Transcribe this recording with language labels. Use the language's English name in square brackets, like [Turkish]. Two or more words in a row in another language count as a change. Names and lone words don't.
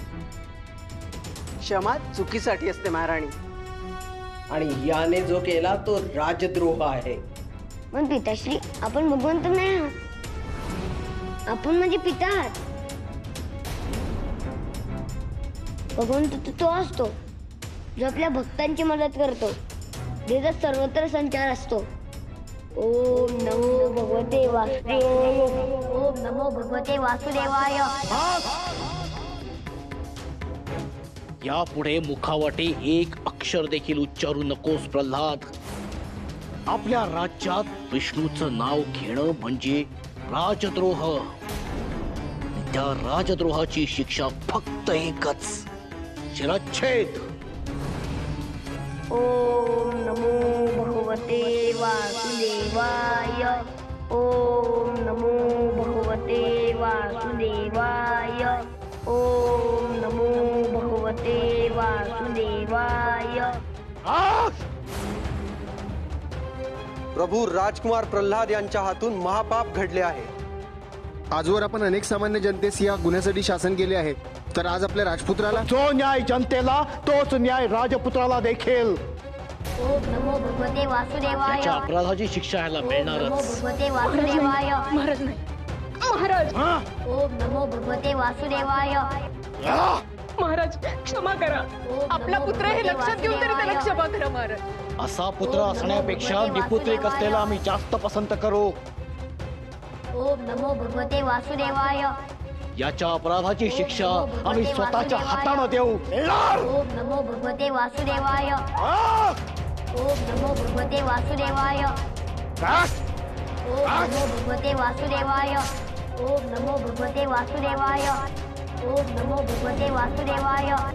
[Marathi] क्षमा चुकीसाठी असते महाराणी, आणि याने जो केला तो राजद्रोह आहे. पण पिताश्री, आपण भगवंत नाही आहात, आपण म्हणजे पिता आहात. भगवंत तो असतो जो आपल्या भक्तांची मदत करतो, ज्याचा सर्वत्र संचार असतो. [Sanskrit] ओम नमो भगवते वासुदेवाय. ओम नमो भगवते वासुदेवाय. [Marathi] यापुढे मुखावाटे एक अक्षर देखील उच्चारू नकोस प्रल्हाद. आपल्या राज्यात विष्णूचं नाव घेणं म्हणजे राजद्रोह. त्या राजद्रोहाची शिक्षा फक्त एकच, शिरच्छेद. [Sanskrit] ओम नमो भगवते वासुदेवाय. ओम नमो भगवते वासुदेवाय. ओम नमो भगवते वासुदेवाय. [Marathi] प्रभू राजकुमार प्रल्हाद यांच्या हातून महापाप घडले आहे. आजवर आपण अनेक सामान्य जनतेस या गुन्ह्यासाठी शासन केले आहे, तर आज आपल्या राजपुत्राला जो न्याय जनतेला तोच न्याय राजपुत्राला देखील. [Sanskrit] ओम नमो भगवते वासुदेवाय. [Marathi] त्याच्या अपराधाची शिक्षा याला [Sanskrit] ओम नमो [Marathi] मिळणारच. [Sanskrit] भगवते वासुदेवाय. [Marathi] महाराज नाही, महाराज, [Sanskrit] ओम नमो भगवते वासुदेवाय. [Marathi] महाराज क्षमा करा. आपला पुत्र हे लक्षात घेऊन तरी त्याला क्षमा करा महाराज. असा पुत्र असण्यापेक्षा निपुत्रिक असलेला आम्ही जास्त पसंत करू. [Sanskrit] ओम नमो भगवते वासुदेवाय. [Marathi] याच्या अपराधाची शिक्षा आम्ही स्वतःच्या हाताने देऊ. [Sanskrit] ओम नमो भगवते वासुदेवाय. ओम नमो भगवते वासुदेवाय. ओम नमो भगवते वासुदेवाय. ओम नमो भगवते वासुदेवाय. ओम नमो भगवते वासुदेवाय.